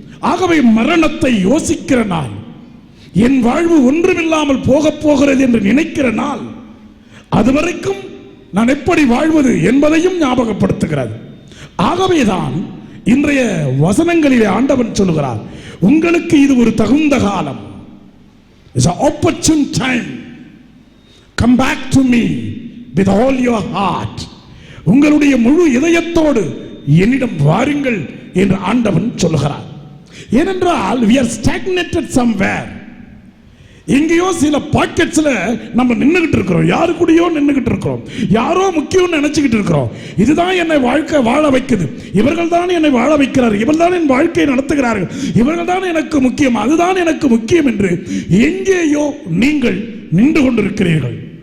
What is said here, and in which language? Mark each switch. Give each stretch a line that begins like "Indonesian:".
Tamil: ஆகவே மரணத்தை யோசிக்கிற நாள், என் வாழ்வு ஒன்றுமில்லாமல் போக போகிறது என்று நினைக்கிற நாள், அதுவரைக்கும் நான் எப்படி வாழ்வது என்பதையும் ஞாபகப்படுத்துகிறது. ஆகவேதான் இன்றைய வசனங்களிலே ஆண்டவன் சொல்லுகிறார், உங்களுக்கு இது ஒரு தகுந்த காலம்.
English: It's an opportune time. Come back to me with all your heart.
Tamil: உங்களுடைய முழு இதயத்தோடு என்னிடம் வாருங்கள் என்று ஆண்டவன் சொல்லுகிறார். ஏனென்றால்
English: we are stagnated somewhere.
Tamil: எங்கேயோ சில பாக்கெட்ஸ்ல நம்ம நின்றுகிட்டு இருக்கிறோம், யாரு கூடயோ நின்றுகிட்டு இருக்கிறோம், யாரோ முக்கியம்னு நினைச்சுக்கிட்டு இருக்கிறோம். இதுதான் என்னை வாழ்க்கை வாழ வைக்குது, இவர்கள் தான் என்னை வாழ வைக்கிறார்கள், இவர்கள் தான் என் வாழ்க்கையை நடத்துகிறார்கள், இவர்கள் தான் எனக்கு முக்கியம், அதுதான் எனக்கு முக்கியம் என்று எங்கேயோ நீங்கள் நின்று கொண்டிருக்கிறீர்கள்.